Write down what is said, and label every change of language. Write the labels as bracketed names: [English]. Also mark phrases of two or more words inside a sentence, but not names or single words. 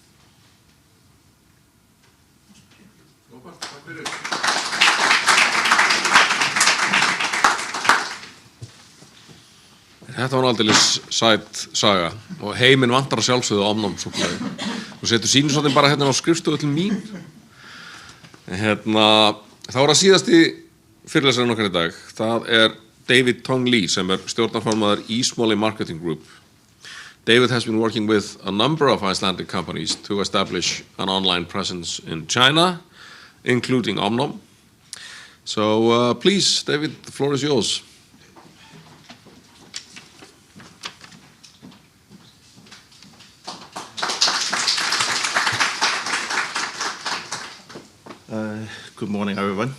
[Icelandic] Þetta var aldeilis sæt saga og heiminn vantar að sjálfsögðu ofnám-súkkulaði. Þú setur sýnisotinn bara hérna á skrifstofu til mín. Þá það síðasti fyrirlesarinn okkar í dag. Það David Tong Lee sem stjórnarformaður Ísmoli Marketing Group. [English] David has been working with a number of Icelandic companies to establish an online presence in China, including Omnom. So please, David, the floor is yours. Good morning, everyone.